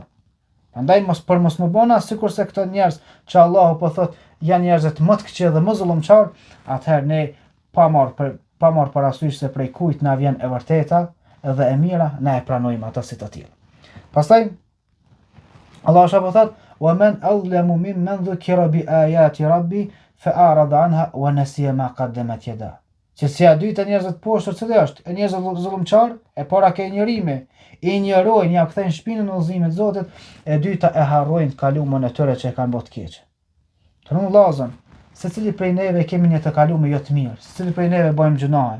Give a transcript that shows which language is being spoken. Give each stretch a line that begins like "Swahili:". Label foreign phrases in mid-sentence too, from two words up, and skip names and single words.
Albanian: Prandaj mos më bëna sikurse këto njerëz që Allahu po thot janë njerëz më të këqij dhe më zullumçar, atëherë ne pa marr parasysh se prej kujt na vjen e vërteta dhe e mira, na e pranojmë ato si të tillë. Pastaj Allah shapo thot:
Arabic: "ومن أظلم ممن ذكر بآيات ربه فأعرض عنها ونسي ما قدمت يداه."
Albanian: Çështja e dytë e njerëzve të poshtë cili është? E njerëzve zullumçar, e para ka injorimi, i injorojnë, ja kthejnë shpinën në udhëzimin e Zotit, e dyta e harrojnë të kaluamën e tyre që e kanë bërë të keq. Të vëllazën, secili prej neve kemi një të kalumë jo të mirë, secili prej neve bëjmë gjunahe.